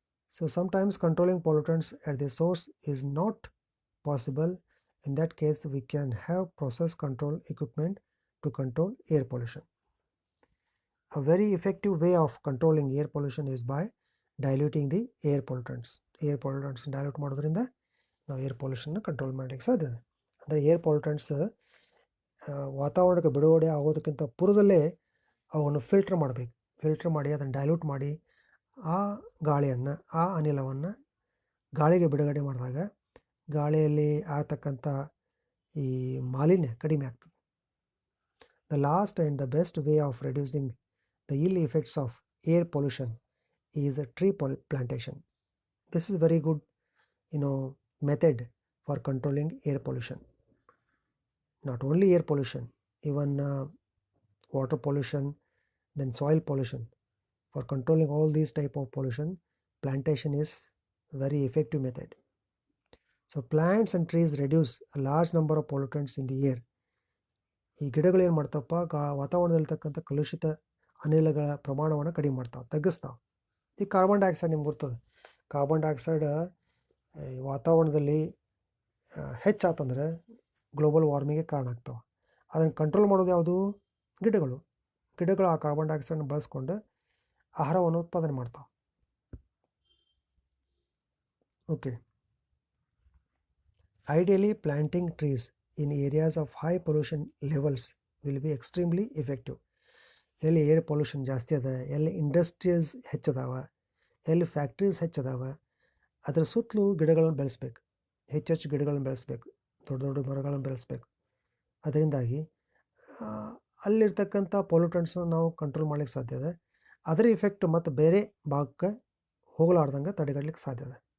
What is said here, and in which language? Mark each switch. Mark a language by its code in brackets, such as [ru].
[en] So sometimes controlling pollutants at the source is not possible. In that case, we can have process control equipment to control air pollution. A very effective way of controlling air pollution is by diluting the air pollutants. Air pollutants dilute [kn] ಮಾಡೋದ್ರಿಂದ ನಾವು air ಪೊಲ್ಯೂಷನ್ನ control ಮಾಡಲಿಕ್ಕೆ ಸಾಧ್ಯ ಇದೆ. ಅಂದರೆ air pollutants ವಾತಾವರಣಕ್ಕೆ ಬಿಡುಗಡೆ ಆಗೋದಕ್ಕಿಂತ ಪೂರ್ವದಲ್ಲೇ ಅವನ್ನು filter ಮಾಡಬೇಕು. ಫಿಲ್ಟರ್ ಮಾಡಿ ಅದನ್ನು ಡೈಲ್ಯೂಟ್ ಮಾಡಿ ಆ ಗಾಳಿಯನ್ನು, ಆ ಅನಿಲವನ್ನು ಗಾಳಿಗೆ ಬಿಡುಗಡೆ ಮಾಡಿದಾಗ ಗಾಳಿಯಲ್ಲಿ ಆಗ್ತಕ್ಕಂಥ ಈ ಮಾಲಿನ್ಯ ಕಡಿಮೆ ಆಗ್ತದೆ. [en] The last and the best way of reducing the ill effects of air pollution is a tree plantation. This is very good, method for controlling air pollution. Not only air pollution, even water pollution, then soil pollution. For controlling all these type of pollution, plantation is very effective method. So plants and trees reduce a large number of pollutants in the air. [kn] ಈ ಗಿಡಗಳು ಏನು ಮಾಡ್ತಪ್ಪ, ವಾತಾವರಣದಲ್ಲಿರ್ತಕ್ಕಂಥ ಕಲುಷಿತ ಅನಿಲಗಳ ಪ್ರಮಾಣವನ್ನು ಕಡಿಮೆ ಮಾಡ್ತಾವೆ, ತಗ್ಗಿಸ್ತಾವೆ. ಈ carbon dioxide ನಿಮ್ಗೆ ಗೊತ್ತದೆ. ಕಾರ್ಬನ್ ಡೈಆಕ್ಸೈಡ್ ವಾತಾವರಣದಲ್ಲಿ ಹೆಚ್ಚಾತಂದರೆ ಗ್ಲೋಬಲ್ ವಾರ್ಮಿಂಗ್ಗೆ ಕಾರಣ ಆಗ್ತಾವೆ. ಅದನ್ನು ಕಂಟ್ರೋಲ್ ಮಾಡೋದು ಯಾವುದು? ಗಿಡಗಳು ಆ ಕಾರ್ಬನ್ ಡೈಆಕ್ಸೈಡ್ನ ಬಳಸ್ಕೊಂಡು ಆಹಾರವನ್ನು ಉತ್ಪಾದನೆ ಮಾಡ್ತಾವೆ. Okay. [en] Ideally, planting trees in areas of high pollution levels will be extremely effective. [kn] ಎಲ್ಲಿ ಏರ್ ಪೊಲ್ಯೂಷನ್ ಜಾಸ್ತಿ ಅದ, ಎಲ್ಲಿ ಇಂಡಸ್ಟ್ರೀಸ್ ಹೆಚ್ಚದಾವ, ಎಲ್ಲಿ ಫ್ಯಾಕ್ಟ್ರೀಸ್ ಹೆಚ್ಚದಾವ, ಅದರ ಸುತ್ತಲೂ ಗಿಡಗಳನ್ನು ಬೆಳೆಸ್ಬೇಕು. ಹೆಚ್ಚೆಚ್ಚು ಗಿಡಗಳನ್ನು ಬೆಳೆಸ್ಬೇಕು, ದೊಡ್ಡ ದೊಡ್ಡ ಮರಗಳನ್ನು ಬೆಳೆಸ್ಬೇಕು. ಅದರಿಂದಾಗಿ ಅಲ್ಲಿರ್ತಕ್ಕಂಥ ಪೊಲ್ಯೂಟೆಂಟ್ಸ್ನ ನಾವು ಕಂಟ್ರೋಲ್ ಮಾಡ್ಲಿಕ್ಕೆ ಸಾಧ್ಯ ಇದೆ. ಅದರ ಇಫೆಕ್ಟ್ ಮತ್ತು ಬೇರೆ ಭಾಗಕ್ಕೆ ಹೋಗಲಾರ್ದಂಗೆ ತಡೆಗಟ್ಟಲಿಕ್ಕೆ ಸಾಧ್ಯ ಇದೆ.